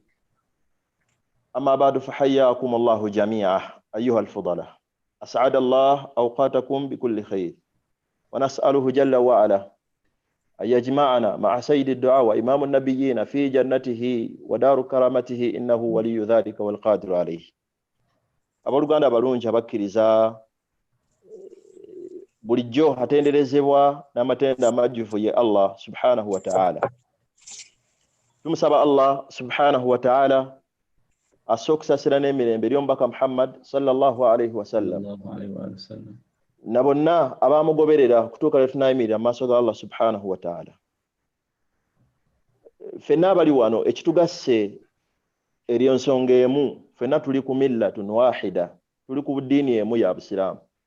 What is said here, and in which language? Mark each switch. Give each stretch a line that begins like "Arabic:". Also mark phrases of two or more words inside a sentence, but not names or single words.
Arabic: أما بعد فحياكم الله جميعا أيها الفضلاء، أسعد الله أوقاتكم بكل خير، ونسأله جل وعلا أن يجمعنا مع سيد الدعاء وإمام النبيين في جنته ودار كرامته إنه ولي ذلك والقادر عليه.
Ganda: Abooluganda balungi abakkiriza bulijjo atenderezebwa n'amatenda amajjuvu ye Allah
Arabic: سبحانه وتعالى.
Ganda: Tumusaba Allah
Arabic: سبحانه وتعالى
Ganda: asokusasira n'emirembe ery'omubaka Muhammad
Arabic: صلى الله عليه وسلم
Ganda: na bonna abaamugoberera kutuuka lwe tunaayimirira mu maaso ga Allah
Arabic: سبحانه وتعالى.
Ganda: Ffenna abali wano ekitugasse eriyo nsonga emu, ffenna tuli ku
Arabic: ملة واحدة,
Ganda: tuli ku ddiini emu ya Busiraamu.